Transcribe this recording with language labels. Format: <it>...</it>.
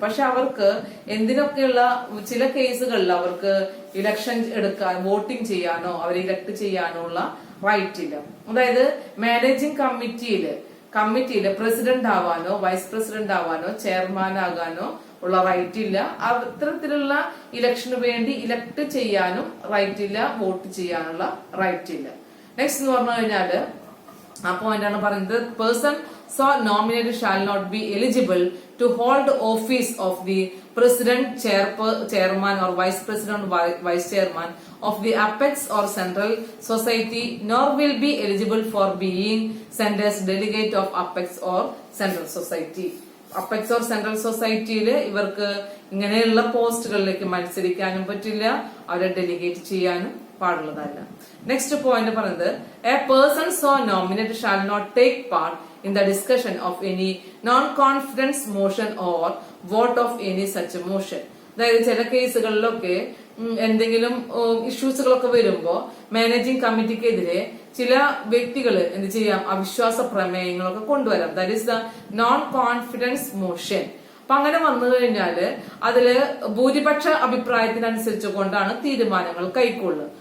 <ml>പക്ഷെ അവർക്ക് എന്തിനൊക്കെയുള്ള ചില കേസുകളിൽ അവർക്ക് ഇലക്ഷൻ എടുക്കാൻ, വോട്ടിംഗ് ചെയ്യാനോ അവരെ ഇലക്ട് ചെയ്യാനോ ഉള്ള റൈറ്റ് ഇല്ല. അതായത് managing കമ്മിറ്റിയില് president ആവാനോ vice president ആവാനോ chairman ആകാനോ ഉള്ള റൈറ്റ് ഇല്ല. അത്തരത്തിലുള്ള ഇലക്ഷന് വേണ്ടി ഇലക്ട് ചെയ്യാനും റൈറ്റ് ഇല്ല, വോട്ട് ചെയ്യാനുള്ള റൈറ്റ് ഇല്ല.</ml> <en>next</en> <ml>എന്ന് പറഞ്ഞു കഴിഞ്ഞാല് ആ പോയിന്റ് ആണ് പറയുന്നത്,</ml> <en>Person so nominated shall not be eligible to hold office of the president, chairman or vice president, vice chairman of the apex or central society, nor will be eligible for being sent as delegate of apex or central society.</en> <ml>Apex or central സൊസൈറ്റിയിൽ ഇവർക്ക് ഇങ്ങനെയുള്ള പോസ്റ്റുകളിലേക്ക് മത്സരിക്കാനും പറ്റില്ല, അവരെ delegate ചെയ്യാനും പാടുള്ളതല്ല.</ml> <en>next point</en> <ml>പറയുന്നത്,</ml> <en>A person so nominate shall not take part in the discussion of any non-confidence motion or vote of any such motion.</en> <ml>അതായത് ചില കേസുകളിലൊക്കെ എന്തെങ്കിലും ഇഷ്യൂസുകളൊക്കെ വരുമ്പോ മാനേജിംഗ് കമ്മിറ്റിക്കെതിരെ ചില വ്യക്തികൾ എന്ത് ചെയ്യാം, അവിശ്വാസ പ്രമേയങ്ങളൊക്കെ കൊണ്ടുവരാം.</ml> <en>That is the non confidence motion.</en> <ml>അപ്പൊ അങ്ങനെ വന്നു കഴിഞ്ഞാല് അതില് ഭൂരിപക്ഷ അഭിപ്രായത്തിനനുസരിച്ച് കൊണ്ടാണ് തീരുമാനങ്ങൾ കൈക്കൊള്ളുക.</ml>